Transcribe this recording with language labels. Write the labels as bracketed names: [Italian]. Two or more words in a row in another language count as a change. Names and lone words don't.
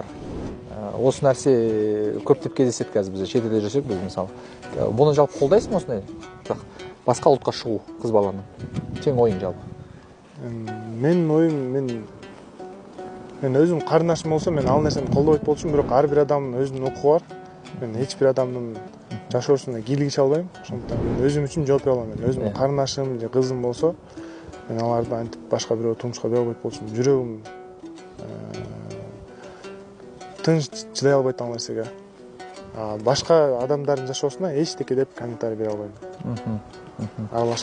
[Kazakh] Осы нәрсе көптеп кездеседі қазір бізде, шетелде жүрсек біз мысалы. Бұны жалпы қолдайсың осындай? Басқа ұлтқа шығу қыз баланың. Сенің ойың жалпы? Менің ойым, мен өзім қарындашым болса, мен ал нәрсені қолдап [Kyrgyz] болчумун, бирок [Kazakh] әрбір адамның өзінің укугу бар. [Kyrgyz] Мен ешбір адамның жашоосуна кийлигип албайм. Ошондуктан мен өзүм үчүн жооп бере алам. Өзүмдүн карындашым же кызым болсо, мен аларды антип башка бирөө турмушка бере албайт болчумун. Жүрөгүм тынч чыдай албайт ал нерсеге. Башка адамдардын жашоосуна эчтеке деп комментарий бере албайм.